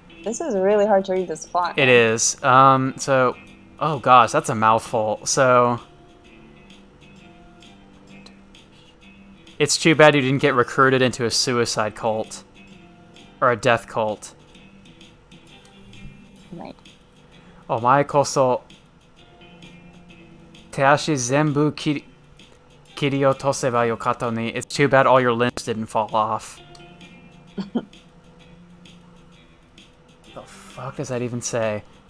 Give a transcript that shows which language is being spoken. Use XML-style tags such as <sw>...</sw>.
<en>This is really hard to read this font. It is. So, oh gosh, that's a mouthful. So, it's too bad you didn't get recruited into a suicide cult. Or a death cult. Right.</en> <ja>お前こそ手足全部切り落とせばよかったのに.</ja> <en>It's too bad all your limbs didn't fall off. What the fuck does that even say?</en>